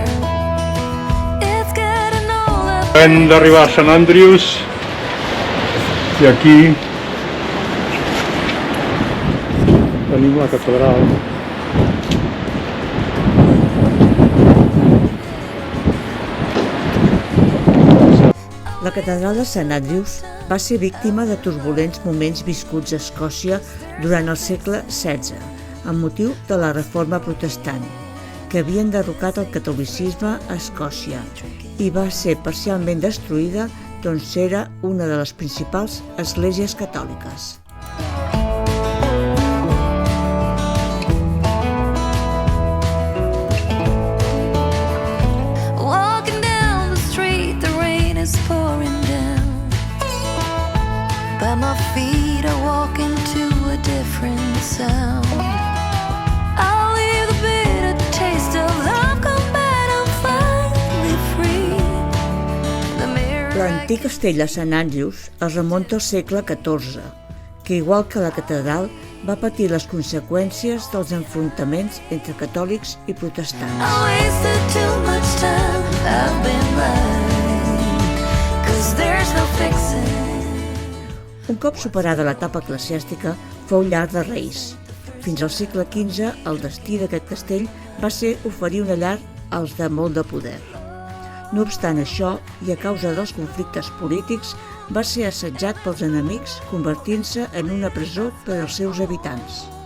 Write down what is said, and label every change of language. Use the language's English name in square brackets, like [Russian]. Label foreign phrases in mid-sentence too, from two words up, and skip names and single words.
[English] It's getting older. [Catalan] Hem d'arribar a St. Andrews i aquí tenim la catedral. La catedral de St. Andrews va ser víctima de turbulents moments viscuts a Escòcia durant el segle XVI, amb motiu de la Reforma Protestant, que havia enderrocat el catolicisme a Escòcia i va ser parcialment destruïda, doncs era una de les principals esglésies catòliques. [English] Walking down the street, the rain is pouring down, but my feet are walking to a different sound. I'll leave the bitter taste of love, come back, I'm finally free. [Catalan] L'antic castell de St. Andrews es remunta al segle XIV, que igual que la catedral va patir les conseqüències dels enfrontaments entre catòlics i protestants. [English] I wasted too much time, I've been blind, 'cause there's no fixing. [Catalan] Un cop superada l'etapa eclesiàstica, fou llar de reis. Fins al segle XV, el destí d'aquest castell va ser oferir una llar als de molt de poder. No obstant això, i a causa dels conflictes polítics, va ser assetjat pels enemics, convertint-se en una presó per als seus habitants.